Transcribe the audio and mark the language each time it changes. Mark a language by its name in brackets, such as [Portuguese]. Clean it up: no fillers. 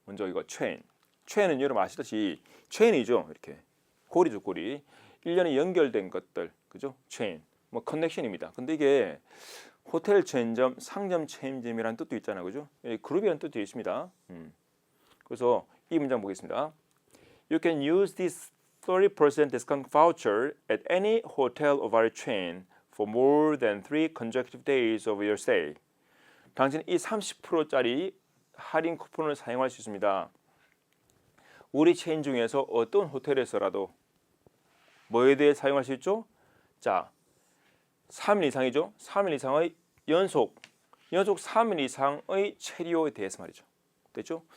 [Korean] 먼저 이거 체인은 여러분 아시다시피 체인이죠. 이렇게 고리죠, 고리. 1년에 연결된 것들, 그죠? 체인, 뭐 커넥션입니다. 근데 이게 호텔 체인점, 상점 체인점이라는 뜻도 있잖아요, 그죠? 그룹이라는 뜻도 있습니다. 그래서 이 문장 보겠습니다. [English] You can use this 30% discount voucher at any hotel of our chain for more than 3 consecutive days of your stay. [Korean] 당신은 이 30%짜리 할인 쿠폰을 사용할 수 있습니다. 우리 체인 중에서 어떤 호텔에서라도 뭐에 대해 사용할 수 있죠? 자, 3일 이상이죠. 3일 이상의 연속 3일 이상의 체류에 대해서 말이죠. 됐죠?